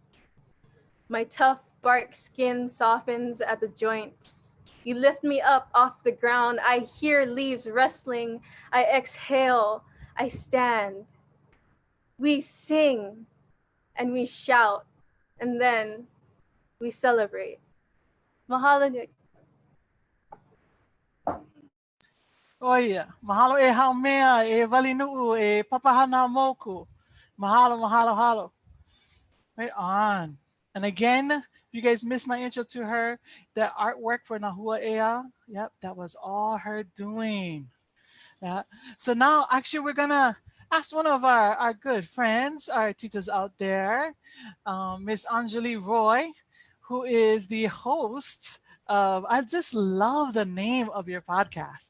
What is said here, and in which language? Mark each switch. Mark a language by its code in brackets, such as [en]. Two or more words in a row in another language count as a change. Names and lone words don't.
[en] My tough bark skin softens at the joints. You lift me up off the ground. I hear leaves rustling. I exhale. I stand. We sing and we shout, and then we celebrate. [haw] Mahalo. Oia, mahalo e haumea, e walinu'u, e papahana moku. Mahalo, mahalo, halo. [en] Right on. And again, if you guys missed my intro to her, that artwork for Nā Hua Ea, yep, that was all her doing. Yeah. So now, actually, we're gonna ask one of our good friends, our titas out there, Miss Anjali Roy, who is the host of, I just love the name of your podcast.